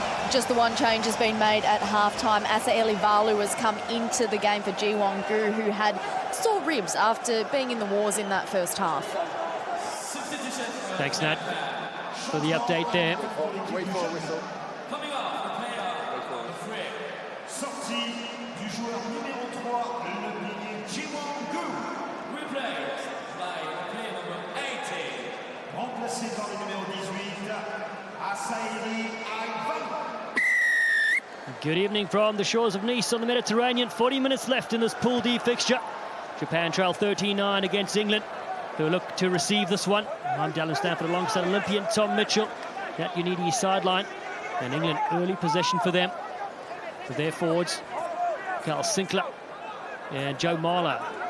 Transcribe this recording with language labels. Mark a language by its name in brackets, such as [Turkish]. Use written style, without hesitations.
[English] just the one change has been made at halftime. Asa Elivalu has come into the game for Jiwon-gu, who had sore ribs after being in the wars in that first half. Thanks, Nat, for the update there. Wait for a whistle. Coming off the player, [French] Sortie du joueur numéro 3, le pilier Jiwon-gu. [English] replaced by player number 18. [French] Remplacé par le numéro 18, Asaeli Aivan. [English] Good evening from the shores of Nice on the Mediterranean. 40 minutes left in this Pool D fixture. Japan trail 13-9 against England, who look to receive this one. I'm Dallin Stanford alongside Olympian Tom Mitchell. Nat Unidi sideline, and England early possession for them. For their forwards, Carl Sinclair and Joe Marler.